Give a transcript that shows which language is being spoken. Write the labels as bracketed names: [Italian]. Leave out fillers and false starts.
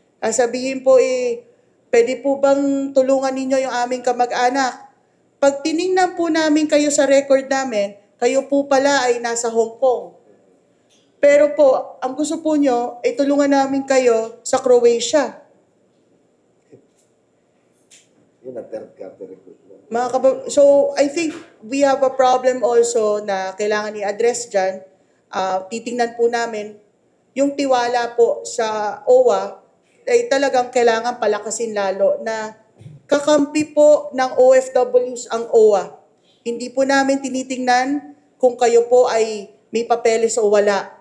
[Filipino] Sabihin po pwede po bang tulungan ninyo yung aming kamag-anak? Pag tiningnan po namin kayo sa record namin, kayo po pala ay nasa Hong Kong. Pero po, ang gusto po nyo, tulungan namin kayo sa Croatia. Yun ang third country recruitment. [English] So, I think we have a problem also [Filipino] na kailangan i-address dyan. Titingnan po namin, yung tiwala po sa OWA ay talagang kailangan palakasin lalo na kakampi po ng OFWs ang OWA. Hindi po namin tinitingnan kung kayo po ay may papeles o wala.